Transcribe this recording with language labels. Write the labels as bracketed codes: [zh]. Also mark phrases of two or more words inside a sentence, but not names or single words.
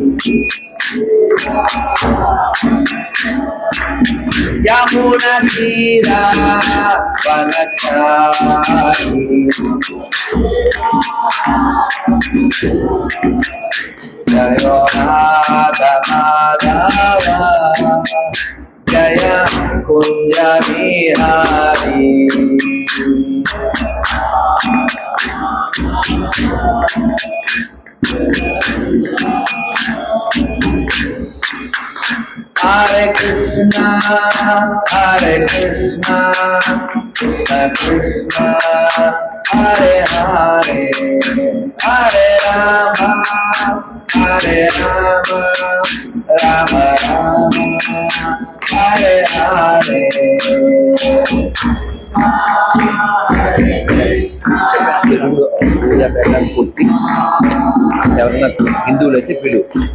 [sa] యమున తీరావనచారి జయ రాధ మాధవ జయ కుంజ విహారీ. Hare Krishna, Hare Krishna, Krishna Krishna, Hare Hare, Hare Rama, Hare Rama, Rama Rama, Hare Hare. [te] తెలుగులో పూజా పెట్టడానికి పుట్టి ఎవరన్నా హిందువులు అయితే పిలువు.